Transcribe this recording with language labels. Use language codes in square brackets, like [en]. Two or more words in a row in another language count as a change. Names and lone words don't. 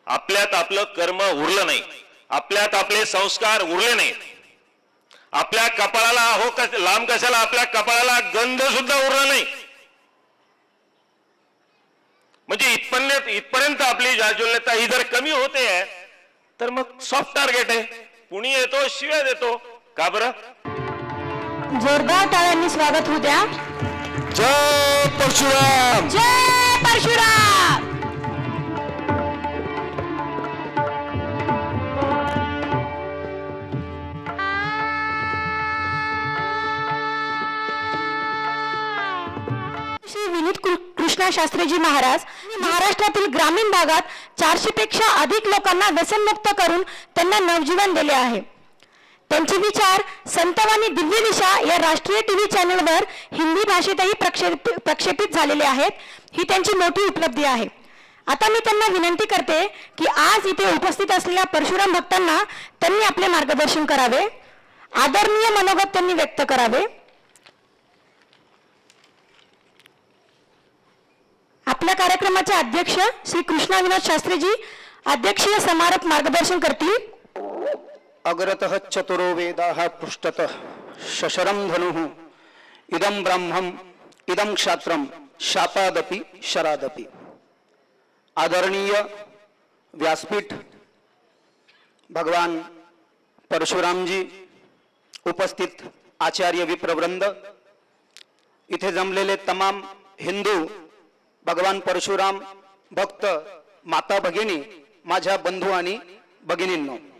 [mr] आपल्यात आपलं कर्म उरलं नाही, आपल्यात आपले संस्कार उरले नाहीत, आपल्या कपाळाला लांब कशाला आपल्या कपाळाला गंध सुद्धा उरला नाही. म्हणजे इथपर्यंत आपली जाज्वल्यता ही जर कमी होते तर मग [en] soft target [mr] आहे. कुणी येतो शिव्या देतो का बरं? जोरदार टाळ्यांनी स्वागत होऊ द्या. जय परशुराम. जय परशुराम. श्री विनीत कृष्णा शास्त्रीजी महाराज महाराष्ट्रातील ग्रामीण भागात 400 पेक्षा अधिक लोकांना व्यसनमुक्त करून त्यांना नवजीवन दिले आहे. त्यांचे विचार संतवाणी दिव्य दिशा या राष्ट्रीय [en] TV channelवर [mr] हिंदी भाषेतही प्रक्षेपित झालेले आहेत. ही त्यांची मोठी उपलब्धी आहे. आता मी त्यांना विनंती करते की आज इथे उपस्थित असलेल्या परशुराम भक्तांना त्यांनी आपले मार्गदर्शन करावे, आदरणीय मनोगत त्यांनी व्यक्त करावे. आपल्या कार्यक्रमाचे अध्यक्ष श्री कृष्णा विनोद शास्त्रीजी अध्यक्षीय समारोप मार्गदर्शन करतील. [sa] अग्रतः चतुरो वेदाः पृष्ठतः शशरं धनुः इदं ब्रह्मम् इदं क्षात्रं शापादपि शरादपि. [mr] आदरणीय व्यासपीठ भगवान परशुरामजी, उपस्थित आचार्य विप्रवृंद, इथे जमलेले तमाम हिंदू भगवान परशुराम भक्त माता भगिनी, माझ्या बंधू आणि भगिनींनो,